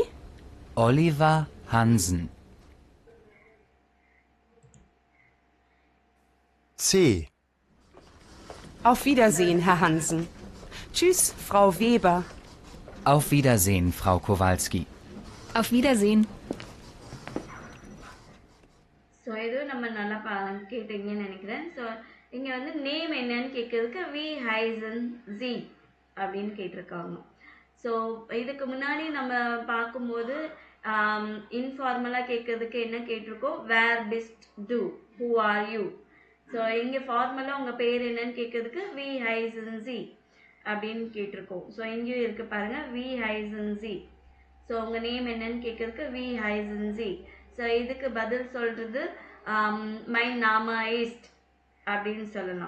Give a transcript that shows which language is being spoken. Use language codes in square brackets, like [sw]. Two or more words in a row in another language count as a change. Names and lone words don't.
[de] Oliver Hansen. C. Auf Wiedersehen, Herr Hansen. Tschüss, Frau Weber. Auf Wiedersehen, Frau Kowalski. Auf Wiedersehen. [ta] ஸோ இதுவும் நம்ம நல்லா கேட்டீங்கன்னு நினைக்கிறேன். ஸோ இங்கே வந்து நேம் என்னன்னு கேட்கறதுக்கு [de] wie heißen Sie [ta] அப்படின்னு கேட்டிருக்காங்க. ஸோ இதுக்கு முன்னாடி நம்ம பார்க்கும்போது இன்ஃபார்மலாக கேட்கறதுக்கு என்ன கேட்டிருக்கோம், [de] wer bist du, [en] who are you. [ta] ஸோ இங்கே ஃபார்மலாக உங்கள் பேர் என்னன்னு கேட்கறதுக்கு [de] wie heißen Sie [ta] அப்படின்னு கேட்டிருக்கோம். ஸோ இங்கேயும் இருக்கு பாருங்க, [de] wie heißen Sie. [ta] ஸோ உங்கள் நேம் என்னன்னு கேட்கறதுக்கு [de] wie heißen Sie. [ta] ஸோ இதுக்கு பதில் சொல்றது [de] mein Name ist [ta] அப்படின்னு சொல்லலாம்.